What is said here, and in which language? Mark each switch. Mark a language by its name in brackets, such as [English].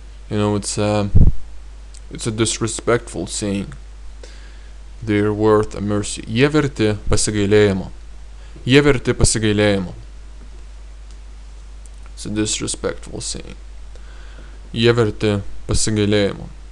[English] You know, it's a disrespectful saying. They're worth a mercy. [Lithuanian] Jie verti pasigailėjimo. Jie verti pasigailėjimo. [English] It's a disrespectful saying. [Lithuanian] Jie verti pasigailėjimo.